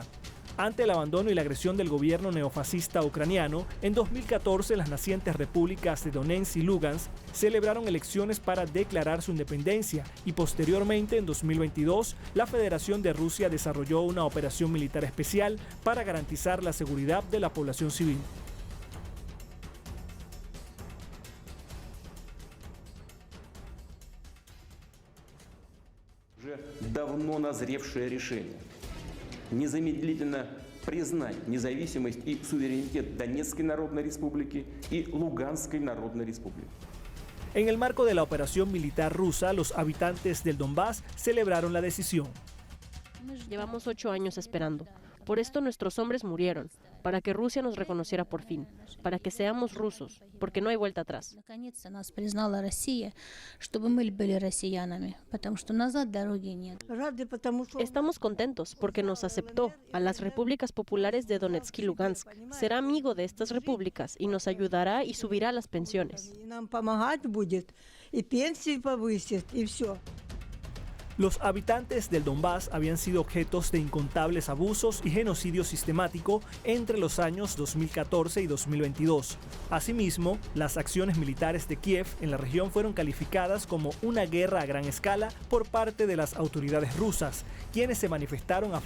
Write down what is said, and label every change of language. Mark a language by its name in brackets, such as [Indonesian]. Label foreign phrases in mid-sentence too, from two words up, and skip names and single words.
[Spanish] Ante el abandono y la agresión del gobierno neofascista ucraniano, en 2014 las nacientes repúblicas de Donetsk y Lugansk celebraron elecciones para declarar su independencia y posteriormente, en 2022, la Federación de Rusia desarrolló una operación militar especial para garantizar la seguridad de la población civil. [Russian] Уже давно назревшее решение незамедлительно признать независимость и суверенитет Донецкой Народной Республики и Луганской Народной Республики. [Spanish] En el marco de la operación militar rusa, los habitantes del Donbass celebraron la decisión. Llevamos 8 años esperando. Por esto nuestros hombres murieron, para que Rusia nos reconociera por fin, para que seamos rusos, porque no hay vuelta atrás. [Russian] Наконец-то нас признала Россия, чтобы мы были россиянами, потому что назад дороги нет. [Spanish] Estamos contentos porque nos aceptó a las repúblicas populares de Donetsk y Lugansk. Será amigo de estas repúblicas y nos ayudará y subirá las pensiones. [Russian] Нам помогать будет, и пенсии повысит, и все. [Spanish] Los habitantes del Donbass habían sido objetos de incontables abusos y genocidio sistemático entre los años 2014 y 2022. Asimismo, las acciones militares de Kiev en la región fueron calificadas como una guerra a gran escala por parte de las autoridades rusas, quienes se manifestaron a